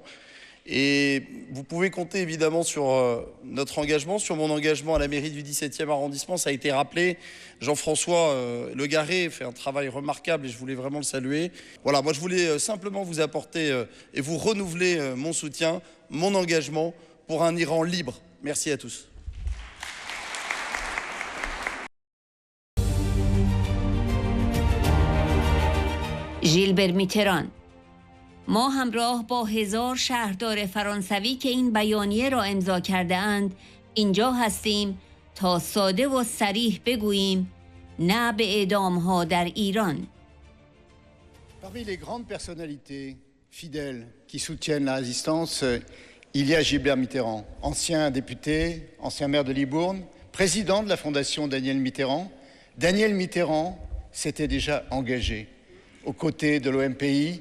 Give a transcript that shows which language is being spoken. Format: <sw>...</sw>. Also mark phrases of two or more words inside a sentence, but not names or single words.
<fr>Et vous pouvez compter évidemment sur notre engagement, sur mon engagement à la mairie du 17e arrondissement. Ça a été rappelé. Jean-François Legaré fait un travail remarquable et je voulais vraiment le saluer. Voilà, moi je voulais simplement vous apporter et vous renouveler mon soutien, mon engagement pour un Iran libre. Merci à tous.</fr> <fa>ژیلبر میتران. ما همراه با 1000 شهردار فرانسوی که این بیانیه را امضا کرده اند اینجا هستیم تا ساده و صریح بگوییم نه به اعدام‌ها در ایران.</fa> <fr>Parmi les grandes personnalités fidèles qui soutiennent la résistance, il y a Gilbert Mitterrand, ancien député, ancien maire de Libourne, président de la fondation Daniel Mitterrand. Daniel Mitterrand s'était déjà engagé aux côtés de l'OMPI.</fr>